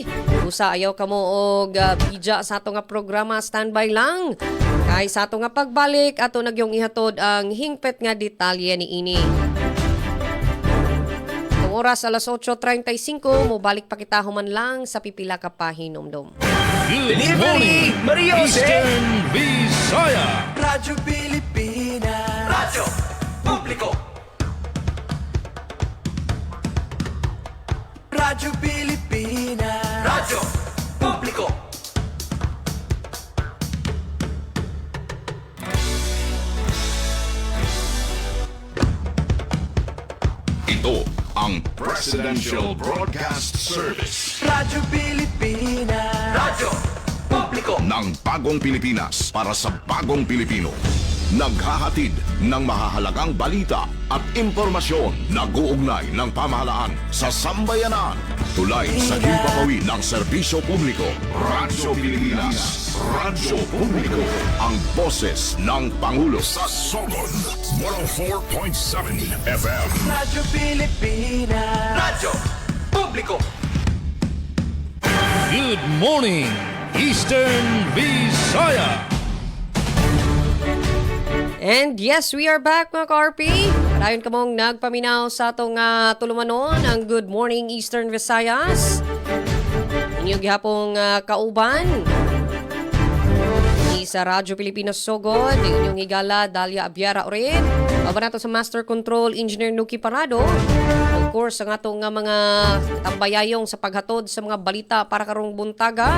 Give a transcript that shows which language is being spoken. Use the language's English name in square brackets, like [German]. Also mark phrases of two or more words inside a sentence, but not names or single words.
[Cebuano] Usa ayaw kamo og pidya sa ato nga programa, standby lang. Kay sa ato nga pagbalik, ato nagyong ihatod ang hingpit nga detalye ni ini. Itong oras alas 8:35, mobalik pa kita human lang sa pipila ka pahinomdom. [English] Good morning, Eastern Visaya. [Filipino] Radyo Pilipinas. Radyo Publiko. Radyo Pilipinas. Radyo Publiko. Ito ang Presidential Broadcast Service Radyo Pilipinas. Radyo Publiko. ng Bagong Pilipinas para sa Bagong Pilipino. Naghahatid ng mahahalagang balita at impormasyon na guugnay ng pamahalaan sa sambayanan. Tulay sa himpapawid ng serbisyo publiko. Radyo Pilipinas. Radyo Publiko. Ang boses ng Pangulo sa Sogon. 104.7 FM. Radyo Pilipinas. Radyo Publiko. [English] Good morning, Eastern Visaya. And yes, we are back mga ka-RP. [Cebuano] Dayon ka mong nagpaminaw sa atong tulumanon ang Good Morning Eastern Visayas. Inyong gihapong kauban. Sa Radyo Pilipinas Sogod, inyong higala Dalia Abiara ulit. Baba nato sa [English] Master Control Engineer [Cebuano] Nuki Parado. [English] Of course, [Cebuano] ang atong mga tambayayong sa paghatod sa mga balita para karong buntaga.